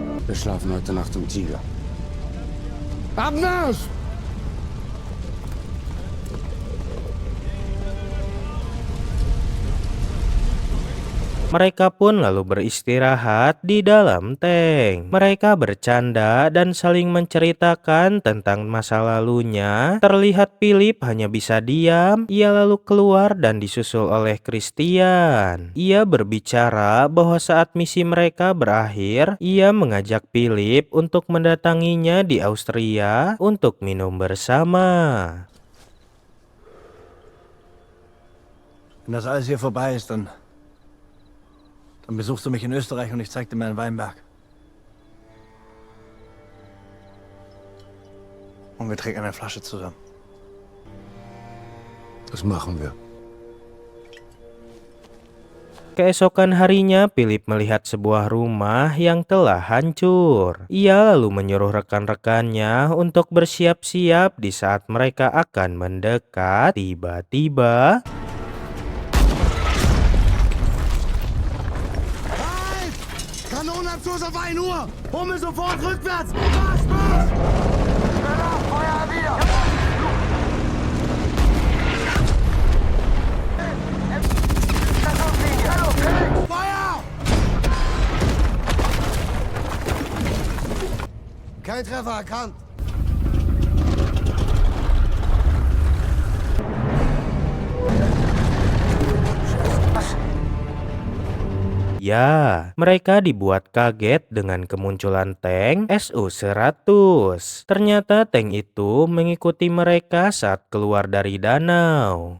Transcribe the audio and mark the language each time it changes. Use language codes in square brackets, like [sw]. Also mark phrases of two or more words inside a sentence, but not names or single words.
[de] Wir schlafen heute Nacht im Tiger. Abmarsch! [id] Mereka pun lalu beristirahat di dalam tank. Mereka bercanda dan saling menceritakan tentang masa lalunya. Terlihat Philip hanya bisa diam. Ia lalu keluar dan disusul oleh Christian. Ia berbicara bahwa saat misi mereka berakhir, ia mengajak Philip untuk mendatanginya di Austria untuk minum bersama. [de] Wenn das alles hier vorbei ist, dann besuchst du mich in Österreich und ich zeig dir meinen Weinberg. Und wir trinken eine Flasche zusammen. Das machen wir. [id] Keesokan harinya, Philip melihat sebuah rumah yang telah hancur. Ia lalu menyuruh rekan-rekannya untuk bersiap-siap. Di saat mereka akan mendekat, tiba-tiba [de] Kanonenabschuss auf 1 Uhr! Hummel sofort rückwärts! Marsch, Marsch! Schneller, Feuer wieder! Stationslinie! Hallo, Felix! Feuer! Kein Treffer erkannt. [id] ya, mereka dibuat kaget dengan kemunculan tank Su-100. Ternyata tank itu mengikuti mereka saat keluar dari danau.